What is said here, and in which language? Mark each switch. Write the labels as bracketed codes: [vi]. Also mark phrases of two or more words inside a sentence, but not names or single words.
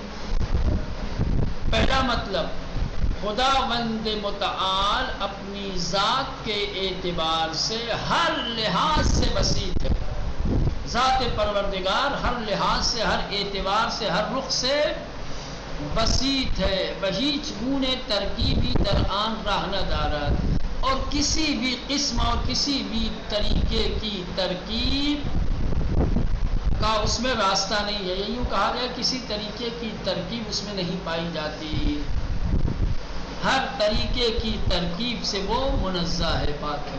[ur] پہلا مطلب، خداوند متعال اپنی ذات کے اعتبار سے ہر لحاظ سے بسیط ہے۔ ذات پروردگار ہر لحاظ سے، ہر اعتبار سے، ہر رخ سے بسیط ہے۔ [fa] بہیچ گونے ترکیبی در آن راہ نہ دارد، [ur] اور کسی بھی قسم اور کسی بھی طریقے کی ترکیب کا اس میں راستہ نہیں ہے۔ یوں کہا گیا کسی طریقے کی ترکیب اس میں نہیں پائی جاتی، ہر طریقے کی ترکیب سے وہ منزہ ہے، پاک ہے۔